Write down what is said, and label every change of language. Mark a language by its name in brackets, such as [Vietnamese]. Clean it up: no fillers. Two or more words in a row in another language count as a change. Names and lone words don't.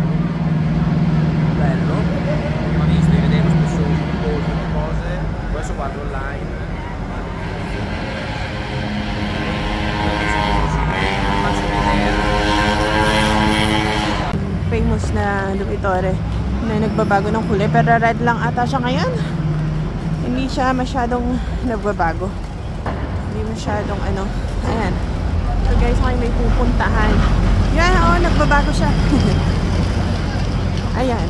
[Italian] Bello, prima di vedevo spesso cose, adesso guardo online. Faccio vedere. [Filipino] Famous na Lupitore na nagbabago ng kulay, pero red lang ata siya ngayon. Hindi siya masyadong nagbabago. Hindi masyadong ayan. [English] So guys, [Filipino] may pupuntahan. Yan, nagbabago siya. Ayan.